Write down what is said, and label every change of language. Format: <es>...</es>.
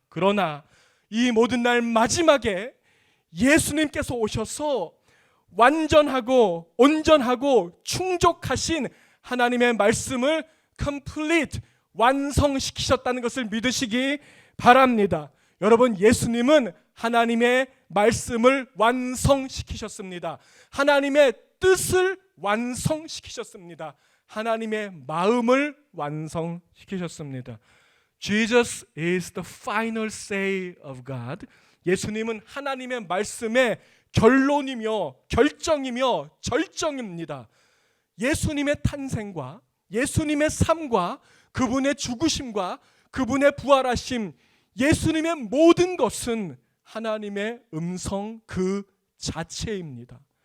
<ko>그러나 이 모든 날 마지막에 예수님께서 오셔서 완전하고 온전하고 충족하신 하나님의 말씀을 complete, 완성시키셨다는 것을 믿으시기 바랍니다. 여러분, 예수님은 하나님의 말씀을 완성시키셨습니다. 하나님의 뜻을 완성시키셨습니다. 하나님의 마음을 완성시키셨습니다.</ko> <en>Jesus is the final say of God.</en> <ko>예수님은 하나님의 말씀의 결론이며 결정이며 절정입니다. 예수님의 탄생과 예수님의 삶과 그분의 죽으심과 그분의 부활하심, 예수님의 모든 것은 하나님의 음성 그 자체입니다.</ko>